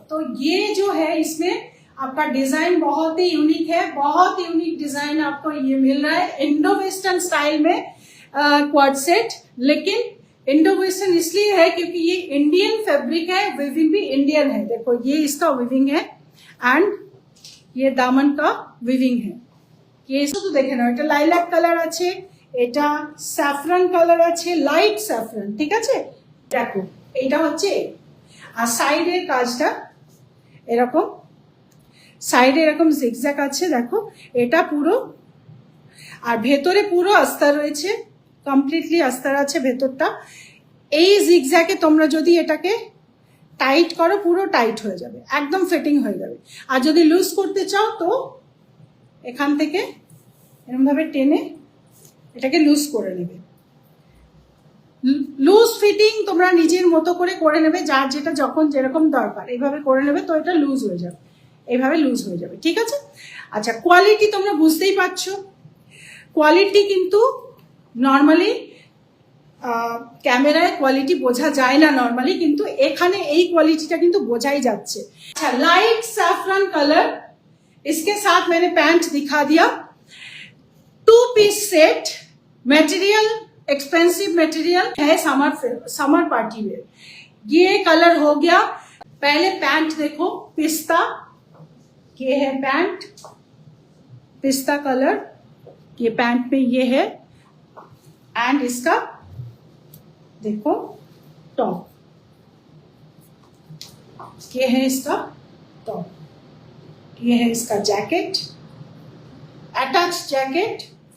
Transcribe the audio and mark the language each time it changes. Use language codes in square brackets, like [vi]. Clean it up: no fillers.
[hi] तो ये जो है इसमें आपका डिजाइन बहुत ही यूनिक है, बहुत यूनिक डिजाइन आपको ये मिल रहा है इंडो वेस्टर्न स्टाइल में क्वाड सेट। लेकिन इंडो वेस्टर्न इसलिए है क्योंकि ये इंडियन फैब्रिक है, विविंग भी इंडियन है। देखो ये इसका विविंग है, एंड ये दामन का विविंग है। ये इसको तो देखे ना, [bn] এটা লাইলাক কালার আছে, এটা স্যাফরন কালার আছে, লাইট স্যাফরন, ঠিক আছে। দেখো এটা হচ্ছে, আর সাইডের কাজটা এরকম, সাইডে এরকম জিগজ্যাগ আছে, দেখো এটা পুরো, আর ভেতরে পুরো আস্তর রয়েছে, কমপ্লিটলি আস্তর আছে ভেতরটা। এই জিগজ্যাগে তোমরা যদি এটাকে টাইট করো পুরো টাইট হয়ে যাবে, একদম ফিটিং হয়ে যাবে। আর যদি লুজ করতে চাও তো এখান থেকে এরকম ভাবে টেনে এটাকে লুজ করে নেবে। লুজ ফিটিং তোমরা নিজের মতো করে নেবে, যার যেটা যখন যেরকম দরকার এইভাবে করে নেবে, তো এটা লুজ হয়ে যাবে, এইভাবে লুজ হয়ে যাবে, ঠিক আছে। আচ্ছা কোয়ালিটি তোমরা বুঝতেই পারছো, কোয়ালিটি কিন্তু নর্মালি ক্যামেরায় কোয়ালিটি বোঝা যায় না নর্মালি, কিন্তু এখানে এই কোয়ালিটিটা কিন্তু বোঝাই যাচ্ছে। [hi] अच्छा लाइट सैफरन कलर, इसके साथ मैंने पैंट दिखा दिया। 2 piece set, material expensive material है, समर पार्टी वेयर। ये कलर हो गया। पहले पैंट देखो, पिस्ता, ये है पैंट, पिस्ता कलर, ये पैंट पे ये है, एंड इसका देखो टॉप, ये है इसका टॉप, ये है इसका जैकेट, अटैच जैकेट।